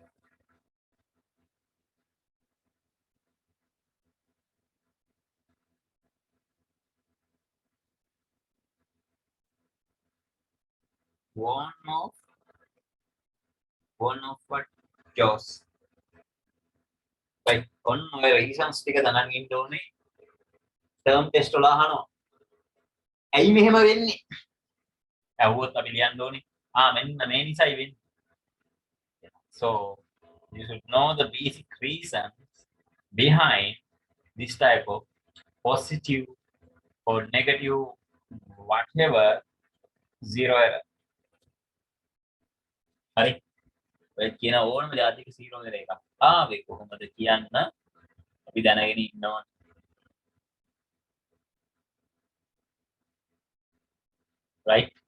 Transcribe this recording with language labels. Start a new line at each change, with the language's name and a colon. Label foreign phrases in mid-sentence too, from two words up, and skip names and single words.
English: One of what? Jaws. Right. On
Sinhala: ඔය reasons ටික දැනගෙන ඉන්න ඕනේ.
English: term test
Sinhala: වල අහනවා. ඇයි මෙහෙම වෙන්නේ? ඇහුවොත් අපි ලියන්න ඕනේ. මෙන්න මේ නිසායි වෙන්නේ.
English: So you should know the basic reasons behind this type of positive or negative whatever zero error. Right?
Sinhala: ඔය කියන ඕනම ජාතික සීරෝ වල එකක්. ආවේ කොහොමද කියන්න අපි දැනගෙන ඉන්නවා.
English: right?